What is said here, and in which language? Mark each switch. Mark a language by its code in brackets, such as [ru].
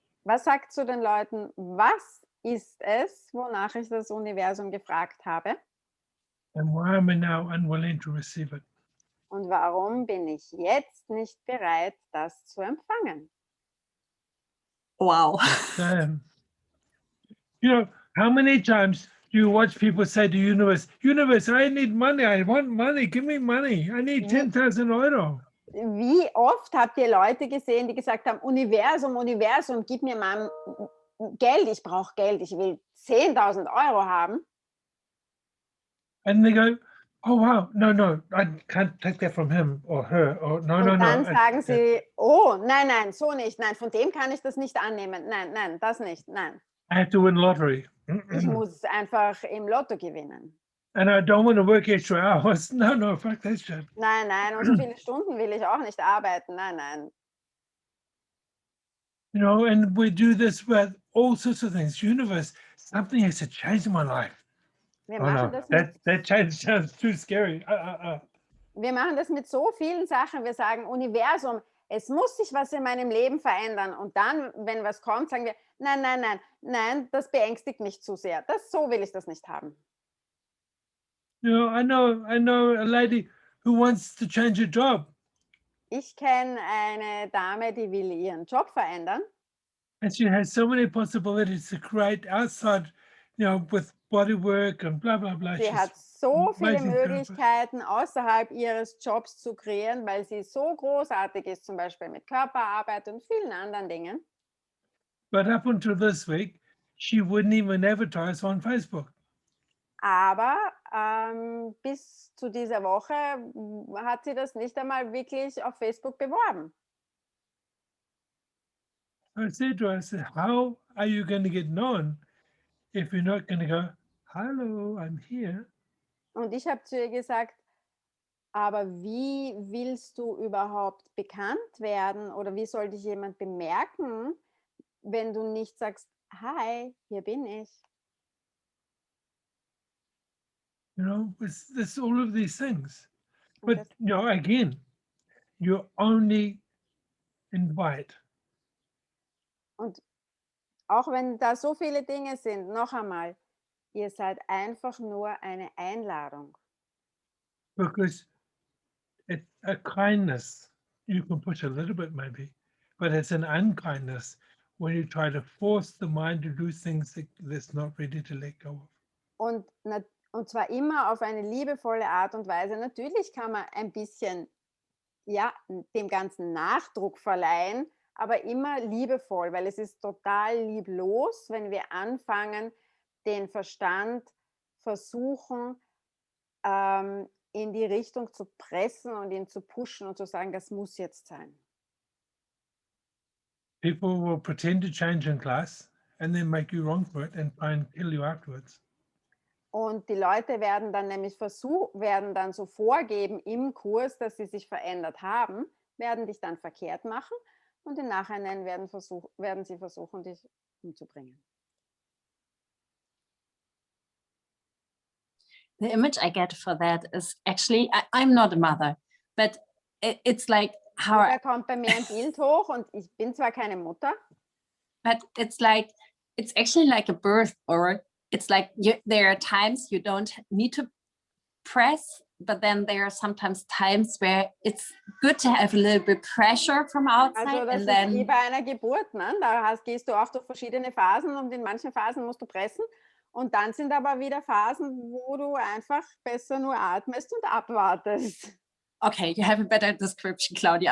[de] was sagt zu den Leuten, was ist es, wonach ich das Universum gefragt habe? [en] And why am I now unwilling to receive it? [de] Und warum bin ich jetzt nicht bereit, das zu empfangen? [en] Wow. You know, how many times do you watch people say to universe, I need money, I want money, give me money, I need 10,000 Euro. [de] Wie oft habt ihr Leute gesehen, die gesagt haben, Universum, gib mir mal Geld, ich brauche Geld, ich will 10.000 Euro haben. [en] And they go, oh wow, no, I can't take that from him or her, or no. [de] Und dann sagen sie, oh, nein, so nicht, nein, von dem kann ich das nicht annehmen, nein, das nicht, nein. [en] I have to win lottery. [de] Ich muss einfach im Lotto gewinnen. [en] And I don't want to work extra hours. No, fuck that shit. [de] Nein, und so viele Stunden will ich auch nicht arbeiten, nein. [en] You know, and we do this with all sorts of things. Universe, something has to change in my life. [de] Wir [en] Oh [de] machen [en] no, [de] das mit, [en] that change sounds too scary. [de] wir machen das mit so vielen Sachen. Wir sagen, Universum, es muss sich was in meinem Leben verändern. Und dann, wenn was kommt, sagen wir, nein, das beängstigt mich zu sehr. So will ich das nicht haben. [en] You know, I know a lady who wants to change her job. [de] Ich kenne eine Dame, die will ihren Job verändern. [en] And she has so many possibilities to create outside, you know, with body work and blah, blah, blah. [de] Sie hat so viele [en] amazing [de] Möglichkeiten, außerhalb ihres Jobs zu kreieren, weil sie so großartig ist, zum Beispiel mit Körperarbeit und vielen anderen Dingen. [en] But up until this week, she wouldn't even advertise on Facebook. [de] Aber bis zu dieser Woche hat sie das nicht einmal wirklich auf Facebook beworben. [en] I said to her, how are you going to get known if you're not going to go, hello, I'm here? [de] Und ich habe zu ihr gesagt, aber wie willst du überhaupt bekannt werden oder wie soll dich jemand bemerken, wenn du nicht sagst, hi, hier bin ich? [en] You know, it's all of these things. But, you know, again, you only invite. [de] Und auch wenn da so viele Dinge sind, noch einmal, ihr seid einfach nur eine Einladung. [en] Because it's a kindness. You can push a little bit maybe, but it's an unkindness when you try to force the mind to do things that's not ready to let go of. [de] Und zwar immer auf eine liebevolle Art und Weise. Natürlich kann man ein bisschen, ja, dem Ganzen Nachdruck verleihen, aber immer liebevoll, weil es ist total lieblos, wenn wir anfangen, den Verstand versuchen, in die Richtung zu pressen und ihn zu pushen und zu sagen, das muss jetzt sein. [en] People will pretend to change in class and then make you wrong for it and try and kill you afterwards. [de] Und die Leute werden dann nämlich werden dann so vorgeben im Kurs, dass sie sich verändert haben, werden dich dann verkehrt machen und im Nachhinein werden sie versuchen, dich umzubringen. [en] The image I get for that is actually, I'm not a mother, but it's like how, [de] Da kommt bei mir ein Bild hoch und ich bin zwar keine Mutter, [en] but it's actually like a birth, or it's like there are times you don't need to press, but then there are sometimes times where it's good to have a little bit pressure from outside. [de] also das [en] and [de] ist wie [en] then [de] bei einer Geburt, ne? Gehst du auch durch verschiedene Phasen und in manchen Phasen musst du pressen und dann sind aber wieder Phasen, wo du einfach besser nur atmest und abwartest. [en] okay, you have a better description, Claudia.